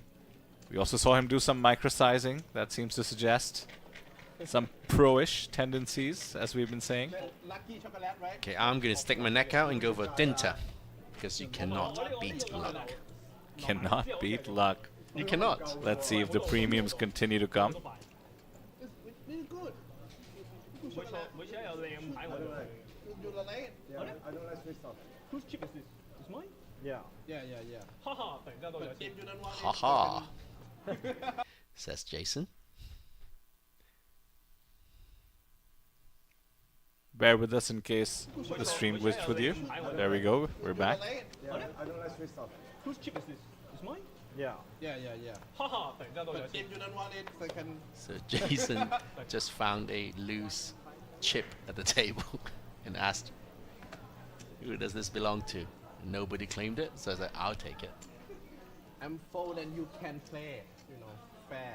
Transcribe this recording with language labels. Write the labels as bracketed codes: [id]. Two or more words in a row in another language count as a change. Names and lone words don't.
[en] We also saw him do some microsizing. That seems to suggest some pro-ish tendencies, as we've been saying. Lucky chocolate, right? Okay, I'm going to stick my neck out and go for Dinter. Because you cannot beat luck. Cannot beat luck. You cannot. Let's see if the premiums continue to come. It's really good. Good 每次 chocolate. [yue] 每次一有靚牌我就去。 [en] You like it? Yeah, I don't like sweet stuff. Whose chip is this? It's mine. Yeah. Yeah, yeah, yeah. [yue] 哈哈，突然間多咗 [en] But 錢 if。you don't want Ha it, ha. Says Jason. Bear with us in case the stream glitched with you. There we go. We're back. Like it? Yeah, I don't like sweet stuff. Whose chip is this? It's mine. Yeah. Yeah, yeah, yeah. [yue] 哈哈，突然間多咗 [en] But 錢 if。you don't want it, I can. So Jason just found a loose chip at the table and asked, who does this belong to? Nobody claimed it, so I was like, I'll take it. I'm fold and you can play. You know, fair.